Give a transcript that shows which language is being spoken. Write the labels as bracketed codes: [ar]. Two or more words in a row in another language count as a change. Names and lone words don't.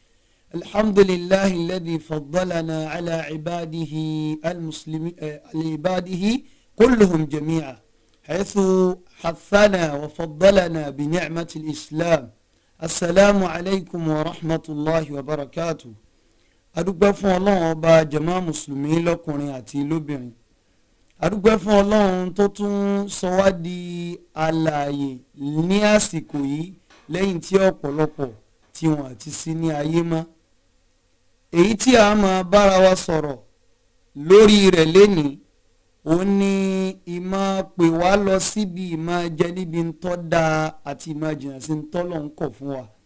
[ar] الحمد لله الذي فضلنا على عباده المسلمين لعباده كلهم جميعا حيث حثنا وفضلنا بنعمة الإسلام. السلام عليكم ورحمة الله وبركاته. [yo] adúpẹ́ fún Ọlọ́run ọba jàmá mùsùlùmí lọ́kùnrin àti lóbìnrin. adúpẹ́ fún Ọlọ́run tó tún sọ wá di alààyè ní àsìkò yìí lẹ́yìn tí ọ̀pọ̀lọpọ̀ tí wọ́n àti sí ní ayé mọ́. èyí tí a máa bára wa sọ̀rọ̀ lórí rẹ̀ lénìí òun ni ìmọ̀ pè wá lọ síbi ìmọ̀ jẹ níbi ń tọ́ da àti ìmọ̀ jìnnà sí ń tọ́lọ̀ ń kọ̀ fún wa.